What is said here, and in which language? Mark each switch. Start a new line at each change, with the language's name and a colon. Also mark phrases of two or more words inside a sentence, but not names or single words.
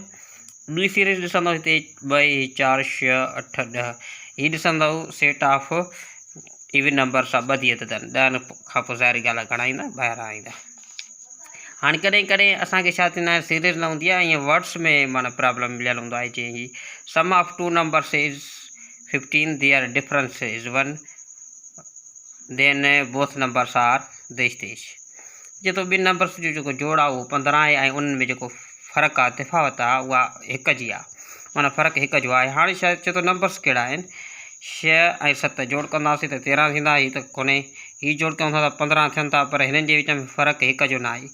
Sindhi: ॿी सीरीज़ ॾिसंदव हिते 2, 4, 6, 8, 10। हीअ ॾिसंदव
English: set of even numbers
Sindhi: आहे, 2 ॾिए अथनि। 10 खां पोइ ज़ाहिर ॻाल्हि आहे घणा ईंदा? 12 ईंदा। हाणे कॾहिं कॾहिं असांखे छा थींदा आहे, सीरीज़ न हूंदी आहे, ईअं वर्ड्स में माना प्रॉब्लम मिलियल हूंदो आहे।
English: जीअं the sum of 2 numbers is 15, their difference is 1, then both numbers are dash.
Sindhi: जे तो ॿिनि नंबर्स जो जेको जोड़ आहे उहो 15 आहे ऐं उन्हनि में जेको फ़र्क़ु आहे, तिफ़ावत आहे, उहा 1 जी आहे, माना फ़र्क़ु 1 जो आहे। हाणे छा चए थो नंबर्स कहिड़ा आहिनि? 6 ऐं 7 जोड़ कंदासीं त 13 थींदा। हीअ त कोन्हे, हीअ जोड़ कयूं था त 15 थियनि था, पर हिननि जे विच में फ़र्क़ु 1 जो न आहे।